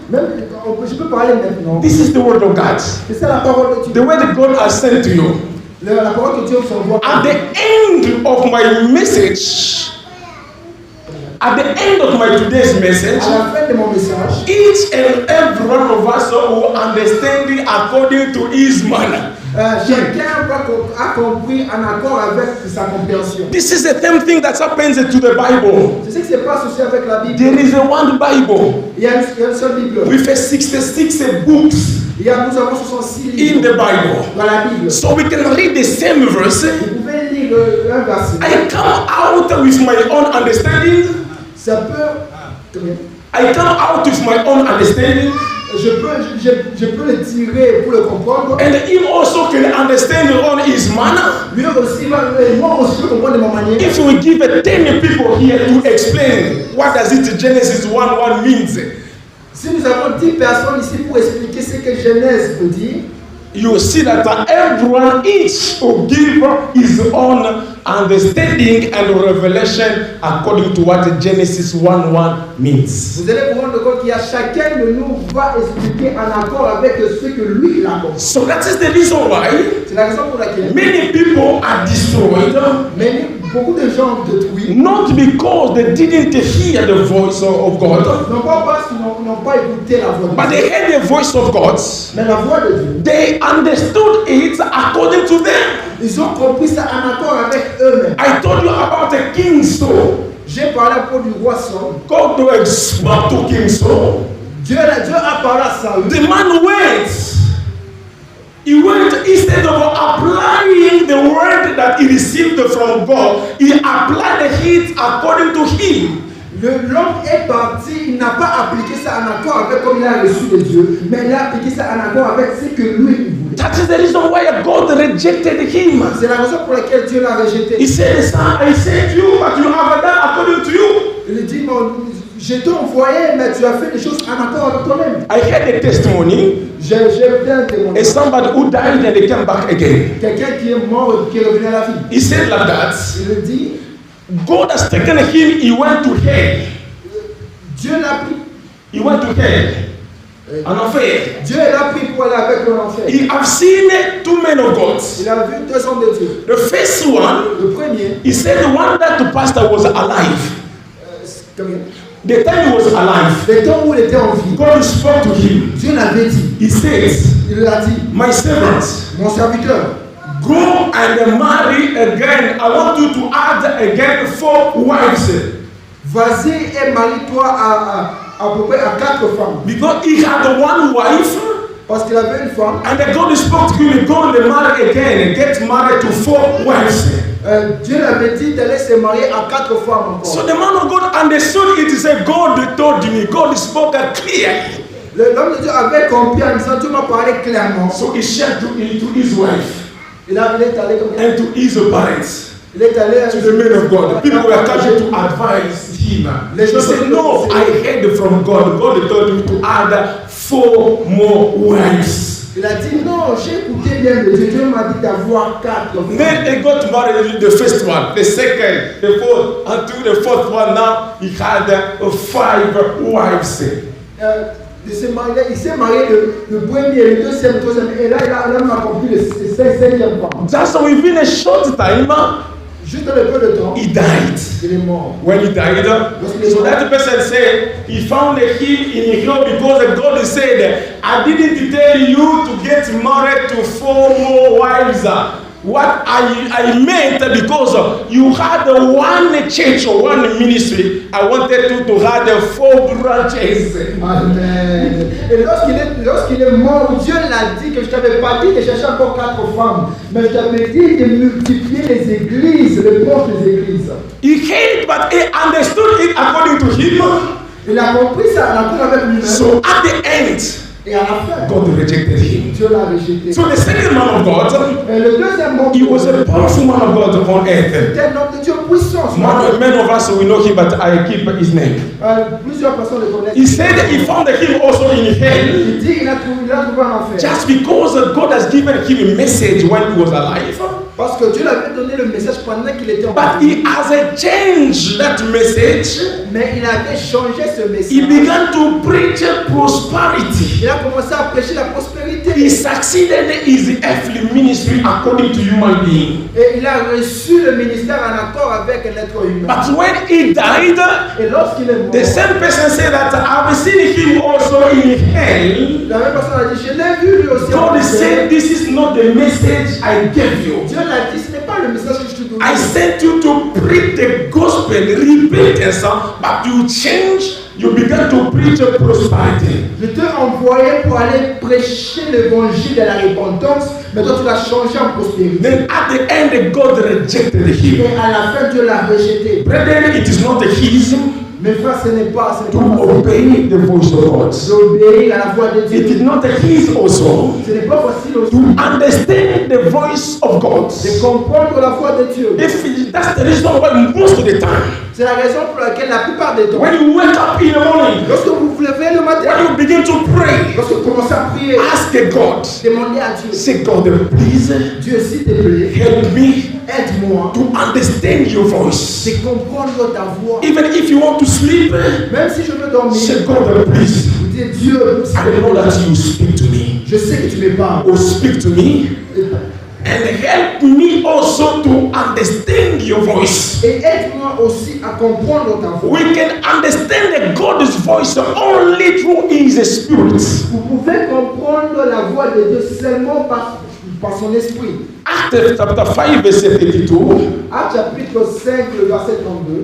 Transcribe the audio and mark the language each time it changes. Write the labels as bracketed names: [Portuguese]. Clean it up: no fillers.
[French] Même, je peux parler maintenant. [English] this is the word of God. [French] C'est ça la parole de [English] The [French] Dieu. [English] word God has sent to you. [French] La parole que Dieu s'envoie. [English] At the end of my message, at the end of my today's message, [French] À la fin de mon message, [English] each and every one of us will understand it according to his manner. [French] chacun a compris en accord avec sa compréhension. [English] This is the same thing that happens to the Bible. [French] C'est ce qui se passe aussi avec la Bible. [English] There is a one Bible [French] Il y a une seule Bible. [English] with 66 books [French] Nous avons 66 [English] in [French] livres [English] the Bible. [French] dans la Bible. [English] So we can read the same verse. [French] Vous pouvez lire un verset. [English] I come out with my own understanding. [French] Ça peut. [English] I come out with my own understanding. [French] Je peux le tirer pour le comprendre. [English] And him also can understand on his manner. [French] Lui aussi, moi aussi, je comprends de ma manière. [English] If we give 10 people here to explain what does it Genesis 1:1 means, [French] Si nous avons 10 personnes ici pour expliquer ce que Genèse veut dire, [English] you will see that everyone each will give his own understanding and revelation according to what Genesis 1:1 means. [French] vous allez vous rendre compte qu'il y a chacun de nous va expliquer en accord avec ce que lui il a compris. [English] So that is the reason why [French] C'est la raison pour laquelle [English] many people are destroyed, [French] beaucoup de gens détruits, [English] not because they didn't hear the voice of God, [French] non pas parce qu'ils n'ont pas écouté la voix de [English] but [French] Dieu, [English] they heard the voice of God. [French] mais la voix de Dieu. [English] They understood it according to them. [French] Ils ont compris ça en accord avec eux-mêmes. [English] I told you about the King Saul. [French] J'ai parlé pour du roi Saul. [English] God spoke to King Saul. [French] Dieu a parlé à Saül. [English] The man went. He went, instead of applying the word that he received from God, he applied it according to him. [French] L'homme est parti, il n'a pas appliqué ça en accord avec comme il a reçu de Dieu, mais il a appliqué ça en accord avec ce que lui il voulait. [English] That is the reason why God rejected him. [French] C'est la raison pour laquelle Dieu l'a rejeté. [English] He said, son, I sent you, but you have done according to you. [French] Il dit, je t'ai envoyé, mais tu as fait des choses en accord avec toi-même. [English] I heard a testimony. [French] J'ai fait un témoignage. [English] As somebody who died and they came back again. [French] Quelqu'un qui est mort et qui est revenu à la vie. [English] He said like that. [French] Il dit, [English] God has taken him, he went to hell. [French] Dieu l'a pris. [English] He went to hell. [French] En enfer. Dieu l'a pris pour aller avec lui en enfer. [English] He have seen 2 men of God. [French] Il a vu 2 hommes de Dieu. [English] The first one, [French] Le premier, [English] he said the one that the pastor was alive. The time he was alive, [French] le temps où il était en vie, [English] God spoke to him. [French] Dieu l'avait dit. [English] He says, [French] Il l'a dit, [English] my servant, [French] mon serviteur, [English] go and marry again. I want you to add again 4 wives. [French] vas-y et marie-toi à peu près à 4 femmes. [English] Because he had 1 wife. [French] Parce qu'il avait une femme. [English] And then God spoke to him, go and marry again and get married to 4 wives. [French] Dieu l'avait dit d'aller se marier à 4 femmes encore. [English] So the man of God understood it. He said, God told me. God spoke clearly. [French] L'homme de Dieu avait compris en disant, Dieu m'a parlé clairement. [English] So he shared to his wife [French] Il est allé comme [English] and to his parents. [French] Il est allé [English] To the men of God. People were coming to advise him. He said, no, I heard from God. God told me to add 4 more wives. [French] Il a dit, non, j'ai écouté bien de Dieu. Dieu m'a dit d'avoir 4 femmes. [English] Then he got married, the first one, the second, the fourth, until the 4th one. Now he had 5 wives. [French] Il s'est marié le premier, le deuxième, et là, il a accompli le 5e femme. [English] Just within a short time, [French] Juste un peu de temps, [English] he died. [French] il est mort. [English] When he died, so that person said he found him in hell because God said, I didn't tell you to get married to 4 more wives. What I meant, because you had 1 church or 1 ministry, I wanted you to have 4 branches. Amen. [French] Et lorsqu'il est mort, Dieu l'a dit que je t'avais pas dit de chercher encore 4 femmes, mais je t'avais dit de multiplier les églises, les portes des églises. [English] He heard, but he understood it according to him. [French] Il a compris ça, il a compris avec lui-même. [English] So at the end, [French] Et à la fin, [English] God rejected him. [French] Dieu l'a rejeté. [English] So the second man of God, [French] Et le deuxième homme, [English] he was a powerful man of God on earth. [French] c'était un homme de Dieu puissant. [English] Many of us, we know him, but I keep his name. [French] Plusieurs personnes le connaissent. [English] He said he found him also in hell [French] Il dit qu'il a trouvé un enfer. [English] just because God has given him a message when he was alive. [French] Parce que Dieu lui avait donné le message pendant qu'il était en [English] But [French] vie. [English] he has changed that message. [French] Mais il avait changé ce message. [English] He began to preach prosperity. [French] Il a commencé à prêcher la prospérité. [English] He succeeded his earthly ministry according to human being. [French] Et il a reçu le ministère en accord avec un être humain. [English] But when he died, [French] Et lorsqu'il est mort, [English] the same person said that I've seen him also in hell. [French] la même personne a dit, je l'ai vu lui aussi. en [English] God [French] enfer. [English] said, this is not the message I gave you. [French] Dieu l'a dit, ce n'est pas le message que je te donne. [English] I sent you to preach the gospel, repentance, but you change, you began to preach prosperity. [French] Je t'ai envoyé pour aller prêcher l'évangile de la repentance, mais toi tu l'as changé en prospérité. [English] Then at the end, God rejected him. [French] Et à la fin, Dieu l'a rejeté. [English] Brethren, it is not his [French] Mes frères, ce n'est pas [English] to [French] facile [English] obey the voice of God. [French] d'obéir à la voix de [English] It is [French] Dieu. [English] not his also [French] Ce n'est pas facile aussi [English] to understand the voice of God. [French] de comprendre la voix de Dieu. [English] That's the reason why most of the time, [French] C'est la raison pour laquelle la plupart des temps, [English] when you wake up in the morning, [French] lorsque vous vous levez le matin, [English] when you begin to pray, [French] lorsque vous commencez à prier, [English] ask God, [French] demandez à Dieu, [English] say, God, please [French] Dieu s'il te plaît, [English] help me [French] aide-moi [English] to understand your voice. [French] de comprendre ta voix. [English] Even if you want to sleep, [French] Même si je veux dormir, [English] say, God, please, [French] vous dites Dieu, s'il [English] I [French] te [English] know [French] plaît, [English] that you speak to me. [French] je sais que tu me parles. [English] Or speak to me and help me also to understand your voice. [French] Et aide-moi aussi à comprendre ta voix. [English] We can understand God's voice only through His Spirit. [French] Vous pouvez comprendre la voix de Dieu seulement par son esprit. [English] Acts chapter 5, verse 32. [French] Acte chapitre 5, le verset 32.